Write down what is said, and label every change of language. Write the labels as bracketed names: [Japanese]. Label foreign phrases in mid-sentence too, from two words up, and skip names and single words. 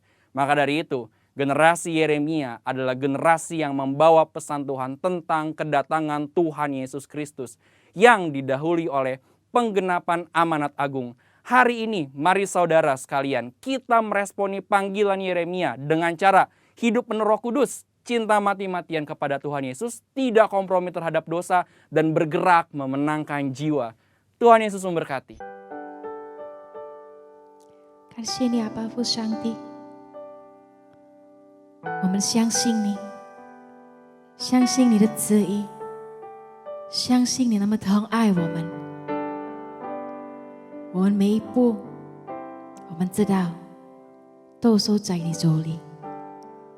[Indonesian] Maka dari itu, generasi Yeremia adalah generasi yang membawa pesan Tuhan tentang kedatangan Tuhan Yesus Kristus yang didahului oleh penggenapan amanat agung. Hari ini, mari saudara sekalian, kita meresponi panggilan Yeremia dengan cara hidup penuh Roh Kudus, cinta mati-matian kepada Tuhan Yesus, tidak kompromi terhadap dosa, dan bergerak memenangkan jiwa. Tuhan Yesus memberkati. [Chinese] 感谢你，阿爸父上帝，我们相信你，相信你的旨意，相信你那么疼爱我们。我们每一步，我们知道都收在你手里。